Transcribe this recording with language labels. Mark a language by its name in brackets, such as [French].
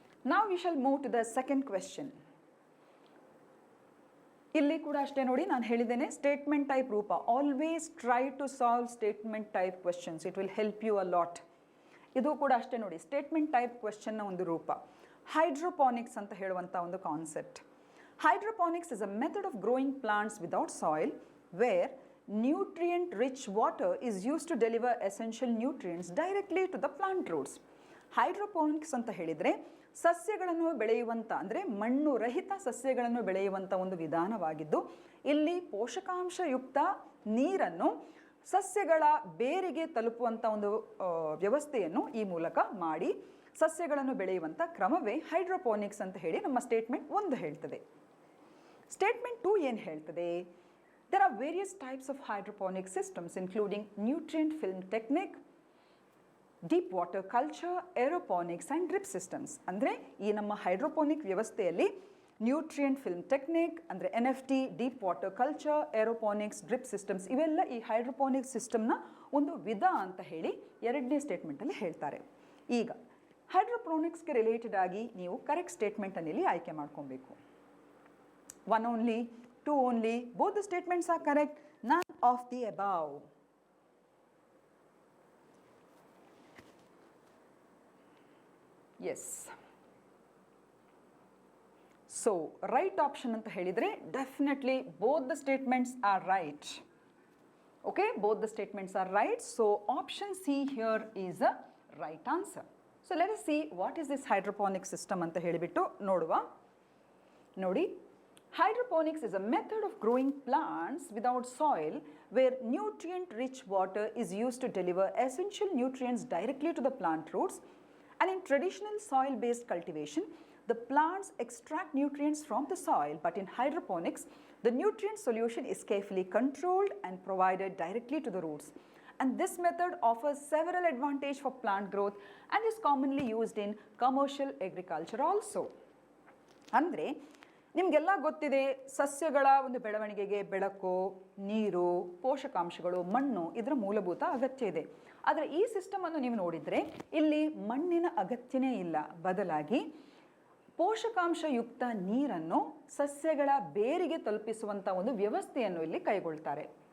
[English] Now we shall move to the second question. [Kannada] ಇಲ್ಲಿ ಕೂಡ ಅಷ್ಟೇ ನೋಡಿ, ನಾನು ಹೇಳಿದ್ದೇನೆ ಸ್ಟೇಟ್ಮೆಂಟ್ ಟೈಪ್ ರೂಪ. [English] Always try to solve statement type questions, it will help you a lot. [Kannada] ಇದು ಕೂಡ ಅಷ್ಟೇ ನೋಡಿ, ಸ್ಟೇಟ್ಮೆಂಟ್ ಟೈಪ್ ಕ್ವೆಶನ್ನ ಒಂದು ರೂಪ. ಹೈಡ್ರೋಪಾನಿಕ್ಸ್ ಅಂತ ಹೇಳುವಂಥ ಒಂದು concept. [English] Hydroponics is a method of growing plants without soil where nutrient-rich water is used to deliver essential nutrients directly to the plant roots. [Kannada] Hydroponics ಅಂತ ಹೇಳಿದರೆ ಸಸ್ಯಗಳನ್ನು ಬೆಳೆಯುವಂಥ ಅಂದರೆ ಮಣ್ಣು ರಹಿತ ಸಸ್ಯಗಳನ್ನು ಬೆಳೆಯುವಂಥ ಒಂದು ವಿಧಾನವಾಗಿದ್ದು ಇಲ್ಲಿ ಪೋಷಕಾಂಶಯುಕ್ತ ನೀರನ್ನು ಸಸ್ಯಗಳ ಬೇರಿಗೆ ತಲುಪುವಂಥ ಒಂದು ವ್ಯವಸ್ಥೆಯನ್ನು ಈ ಮೂಲಕ ಮಾಡಿ ಸಸ್ಯಗಳನ್ನು ಬೆಳೆಯುವಂಥ ಕ್ರಮವೇ ಹೈಡ್ರೋಪೋನಿಕ್ಸ್ ಅಂತ ಹೇಳಿ ನಮ್ಮ ಸ್ಟೇಟ್ಮೆಂಟ್ 1 ಹೇಳ್ತದೆ. ಸ್ಟೇಟ್ಮೆಂಟ್ 2 ಏನು ಹೇಳ್ತದೆ? [English] There are various types of hydroponic systems including nutrient film technique, deep water culture, aeroponics and drip systems. [Kannada] ಅಂದರೆ ಈ ನಮ್ಮ ಹೈಡ್ರೋಪೋನಿಕ್ ವ್ಯವಸ್ಥೆಯಲ್ಲಿ ನ್ಯೂಟ್ರಿಯೆಂಟ್ ಫಿಲ್ಮ್ ಟೆಕ್ನಿಕ್ ಅಂದರೆ NFT, deep water culture, aeroponics, drip systems ಇವೆಲ್ಲ ಈ ಹೈಡ್ರೋಪೋನಿಕ್ ಸಿಸ್ಟಮ್ನ ಒಂದು ವಿಧ ಅಂತ ಹೇಳಿ 2ನೇ ಸ್ಟೇಟ್ಮೆಂಟಲ್ಲಿ ಹೇಳ್ತಾರೆ. ಈಗ ಹೈಡ್ರೋಪೋನಿಕ್ಸ್ಗೆ ರಿಲೇಟೆಡ್ ಆಗಿ ನೀವು ಕರೆಕ್ಟ್ ಸ್ಟೇಟ್ಮೆಂಟನ್ನು ಇಲ್ಲಿ ಆಯ್ಕೆ ಮಾಡ್ಕೊಬೇಕು. [English] 1 only, 2 only, both the statements are correct, none of the above. Yes. So, right option [Kannada] anta helidre [English] definitely both the statements are right. Okay, both the statements are right. So, option C here is a right answer. So, let us see what is this hydroponic system [Kannada] anta helibittu noduva. Nodi, [English] hydroponics is a method of growing plants without soil where nutrient-rich water is used to deliver essential nutrients directly to the plant roots. And in traditional soil-based cultivation, the plants extract nutrients from the soil, but in hydroponics, the nutrient solution is carefully controlled and provided directly to the roots. And this method offers several advantages for plant growth and is commonly used in commercial agriculture also. [Kannada] ಅಂದರೆ ನಿಮಗೆಲ್ಲ ಗೊತ್ತಿದೆ ಸಸ್ಯಗಳ ಒಂದು ಬೆಳವಣಿಗೆಗೆ ಬೆಳಕು, ನೀರು, ಪೋಷಕಾಂಶಗಳು, ಮಣ್ಣು ಇದರ ಮೂಲಭೂತ ಅಗತ್ಯ ಇದೆ. ಆದರೆ ಈ ಸಿಸ್ಟಮನ್ನು ನೀವು ನೋಡಿದರೆ ಇಲ್ಲಿ ಮಣ್ಣಿನ ಅಗತ್ಯನೇ ಇಲ್ಲ, ಬದಲಾಗಿ ಪೋಷಕಾಂಶಯುಕ್ತ ನೀರನ್ನು ಸಸ್ಯಗಳ ಬೇರಿಗೆ ತಲುಪಿಸುವಂಥ ಒಂದು ವ್ಯವಸ್ಥೆಯನ್ನು ಇಲ್ಲಿ ಕೈಗೊಳ್ತಾರೆ.